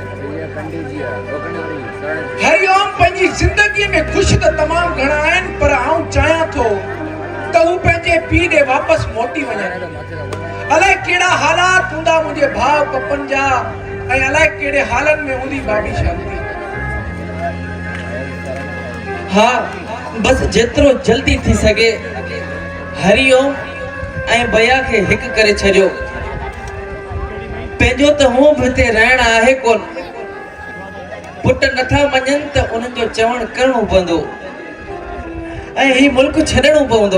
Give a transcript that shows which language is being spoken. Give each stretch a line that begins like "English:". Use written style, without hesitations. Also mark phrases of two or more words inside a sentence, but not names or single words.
Sindhi: हरिओम पंहिंजी ज़िंदगीअ में ख़ुशि त तमामु घणा आहिनि पर आऊं चाहियां थो त हू पंहिंजे पीउ ॾे वापसि मोटी वञनि। अलाए कहिड़ा हालात हूंदा मुंहिंजे भाउ पपनि जा ऐं अलाए कहिड़े हालनि में हूंदी भाभी शांति। हाँ बस जेतिरो जल्दी थी सके हरिओम ऐं भैया खे हिकु करे छॾियो। पंहिंजो त हूं बि हिते रहण आहे कोन। पुट नथा मञनि त उन्हनि जो चवणु करणो पवंदो ऐं ही मुल्क छॾणो पवंदो।